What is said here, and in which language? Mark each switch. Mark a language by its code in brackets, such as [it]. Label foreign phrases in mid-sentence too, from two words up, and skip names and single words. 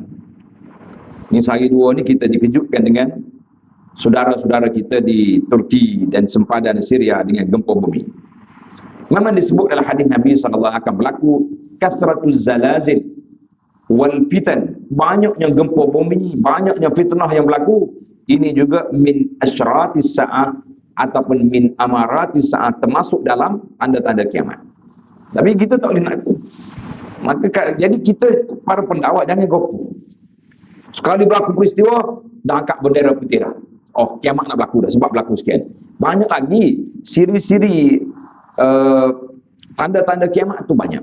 [ms] Ini sehari dua ni kita dikejutkan dengan saudara-saudara kita di Turki dan sempadan Syria dengan gempa bumi. Memang disebut dalam hadis Nabi sallallahu akan berlaku [ar] كثرة الزلازل والفتن, [ms] banyaknya gempa bumi, banyaknya fitnah yang berlaku. Ini juga [ar] من أشراط الساعة [ms] ataupun [ar] من أمارات الساعة, [ms] termasuk dalam tanda-tanda kiamat. Tapi kita tak boleh nak itu. Maka jadi kita para pendakwa jangan gopoh. Sekali berlaku peristiwa, dah angkat bendera putih dah. Oh, kiamat nak berlaku dah sebab berlaku sekian. Banyak lagi siri-siri tanda-tanda kiamat tu banyak.